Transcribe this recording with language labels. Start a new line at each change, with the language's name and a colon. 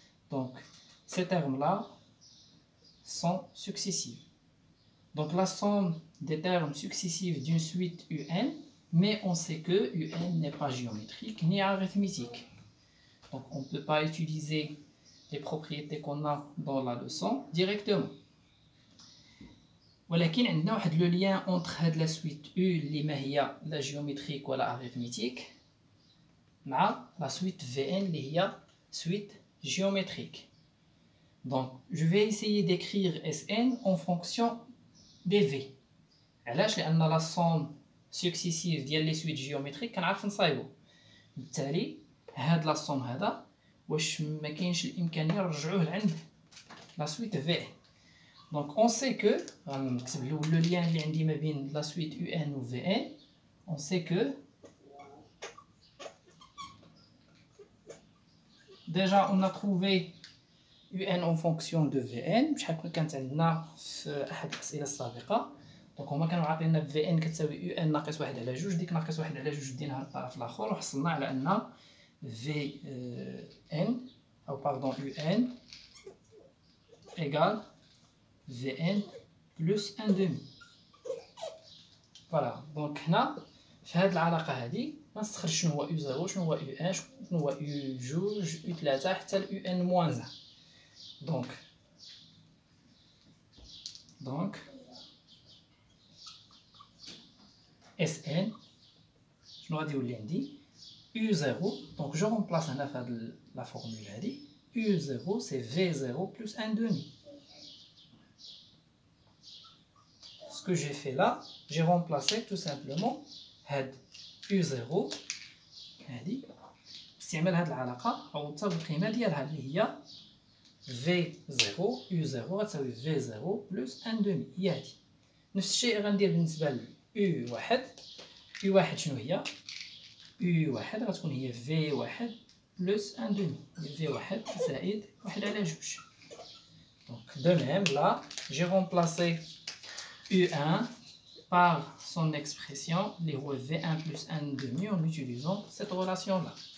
French: Donc ces termes-là sont successifs. Donc la somme des termes successifs d'une suite UN, mais on sait que UN n'est pas géométrique ni arithmétique. Donc on ne peut pas utiliser les propriétés qu'on a dans la leçon directement.
Arabic: ولكن عندنا واحد لو لien entre هاد
French: la suite U
Arabic: اللي ما هي لا
French: géométrique
Arabic: ولا
French: arithmétique
Arabic: مع
French: la suite VN
Arabic: اللي هي
French: suite géométrique. Donc, je vais essayer d'écrire Sn en fonction des V.
Arabic: علاش؟ لأن
French: la somme successive
Arabic: ديال
French: les suites géométriques
Arabic: كنعرف نصايبو. بالتالي هاد
French: la somme
Arabic: هذا واش ما كاينش الإمكانية نرجعوه لعند
French: la suite V. Donc, on sait que
Arabic: غنكتب
French: le lien
Arabic: اللي عندي ما بين
French: la suite UN و VN. On sait que déjà on a trouvé UN en fonction de VN
Arabic: بشحال كانت عندنا في احد الاسئله السابقه. دونك هما كانوا عاطينا VN كتساوي UN ناقص 1 على 2. ديك ناقص 1 على 2 ديناها للطرف الاخر وحصلنا على ان VN او باردون UN
French: égale VN plus 1 demi.
Arabic: فوالا دونك هنا في هذه العلاقه هذه غنستخرج شنو هو U0 شنو هو UN شنو هو U2 U3 حتى ل UN-1.
French: Donc Sn je vais dire U0, donc je remplace la formule U0 c'est V0 plus 1 demi. Ce que j'ai fait là, j'ai remplacé tout simplement
Arabic: U0 باستعمال هذه العلاقه عوضتها بالقيمه ديالها اللي هي V0 U0 غتساوي V0
French: plus 1 demi.
Arabic: هي هادي. نفس الشيء غندير بالنسبه ل U1. U1 شنو هي؟ U1 غتكون هي V1
French: plus 1 demi.
Arabic: V1 زائد 1 على 2.
French: Donc de même là, j'ai remplacé U1 par son expression
Arabic: اللي هو
French: V1 plus 1 demi en utilisant cette relation là.